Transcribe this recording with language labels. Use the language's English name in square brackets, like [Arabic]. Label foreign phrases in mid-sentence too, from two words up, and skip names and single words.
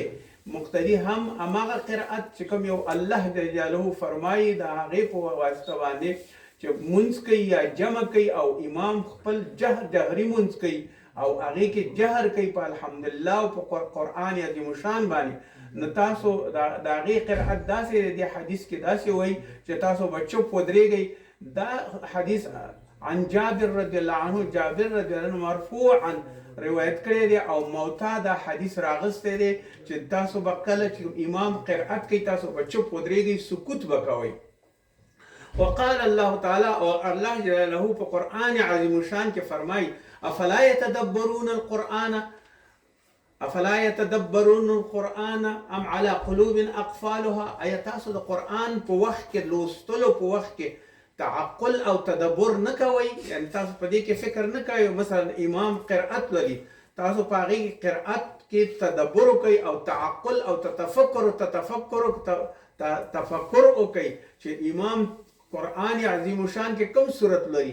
[Pashto] مقتدی هم هماغه قرأت چې کوم یو الله جل جلاله فرمایي د هغې په واسطه باندې چې مونځ کوي یا جمع کوي، او امام خپل جهري مونځ کوي او هغې کې جهر کوي په الحمدلله او په قرآن عظیم شان باندې، نو تاسو د هغې قرأت داسې دی. حدیث کې داسې وایي چې تاسو به چپ ودرېږئ. دا حدیث عن جابر رضی الله عنه، جابر رضی الله عنه مرفوعا روایت کړی دی، او موتا دا حدیث راغستی دی چې تاسو به کله چې امام قرأت کوي تاسو به چپ ودرېږئ، سکوت به کوئ. [Arabic] وقال الله تعالی، [Pashto] او الله جلاله په قرآن عظیم شان کې فرمایي: [Arabic] افلا یتدبرون القرآن، افلا يتدبرون القرآن ام على قلوب اقفالها. [Pashto] ایا تاسو د قرآن په وخت کې لوستلو په وخت کې تعقل او تدبر نه کوئ؟ یعنی تاسو په دې کې فکر نه کوئ. مثلا امام قرأت لري، تاسو په هغې قرأت کې تدبر وکئ او تعقل او تفکر وکئ چې امام قرآن عظیم شان کې کوم صورت لري.